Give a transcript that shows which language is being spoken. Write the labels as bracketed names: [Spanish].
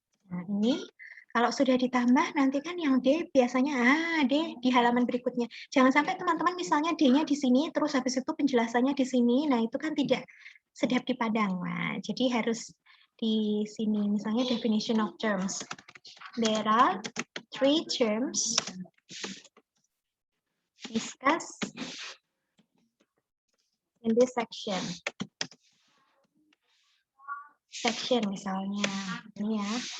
[Indonesian] Nah ini. Kalau sudah ditambah, nanti kan yang D biasanya, D di halaman berikutnya. Jangan sampai teman-teman misalnya D-nya di sini, terus habis itu penjelasannya di sini, nah itu kan tidak sedap dipandang. Nah, jadi harus di sini, misalnya definition of terms. [English] There are 3 terms discussed in this section. [Indonesian] Section misalnya, ini ya.